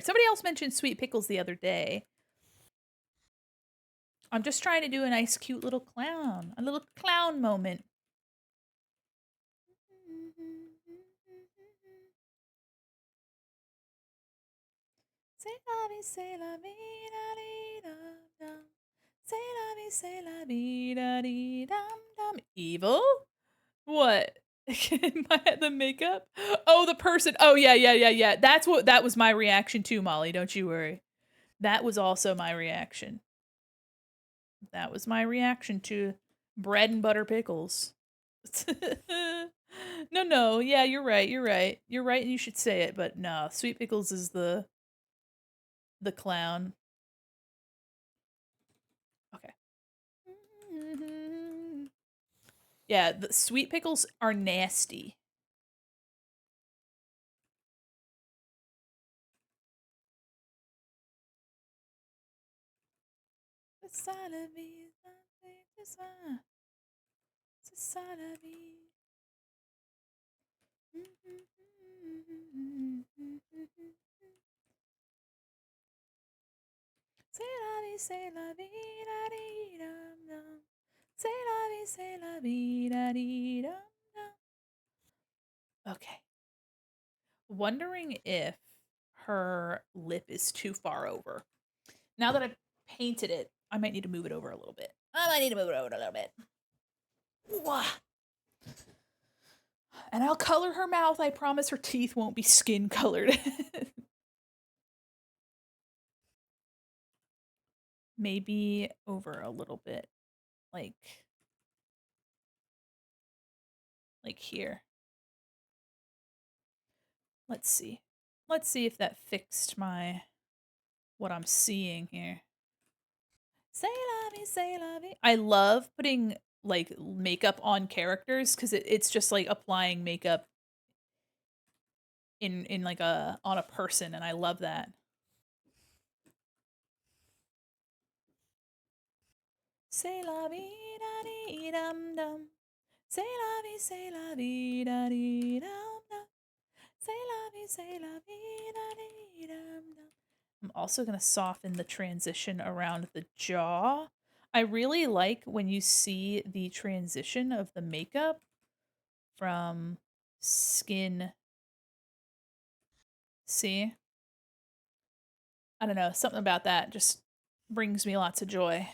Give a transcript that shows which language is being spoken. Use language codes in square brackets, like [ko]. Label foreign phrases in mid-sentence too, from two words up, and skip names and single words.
[en] Somebody else mentioned Sweet Pickles the other day. I'm just trying to do a nice, cute little clown. A little clown moment. [fr] Say la vie, say la vie, da dee dum dum. Say la vie, say la vie, da dee dum dum. [en] Evil? What? The makeup? Oh, the person. Oh, yeah, yeah, yeah, yeah. That was my reaction too, Molly. Don't you worry. That was also my reaction. That was my reaction to bread and butter pickles. No, no. Yeah, you're right. You're right. You're right, and you should say it. But no, Sweet Pickles is the clown. Okay. Yeah, the Sweet Pickles are nasty. [fr] C'est ça la vie, c'est ça. C'est ça la vie. C'est la vie, c'est la vie, da dee dum dum. C'est la vie, c'est la vie, da dee dum dum. [en] Okay. Wondering if her lip is too far over. Now that I've painted it, I might need to move it over a little bit. I might need to move it over a little bit. Wah. And I'll color her mouth. I promise her teeth won't be skin colored. Maybe over a little bit. Like here. Let's see. Let's see if that fixed my what I'm seeing here. [fr] Say la vie, say la vie. [en] I love putting like makeup on characters because it's just like applying makeup in like a on a person, and I love that. [fr] Say la vie da dee dum dum. Say la vie, say la vie da dee dum dum. Say la vie, say la vie da dee dum dum. [en] I'm also gonna soften the transition around the jaw. I really like when you see the transition of the makeup from skin. See? I don't know, something about that just brings me lots of joy.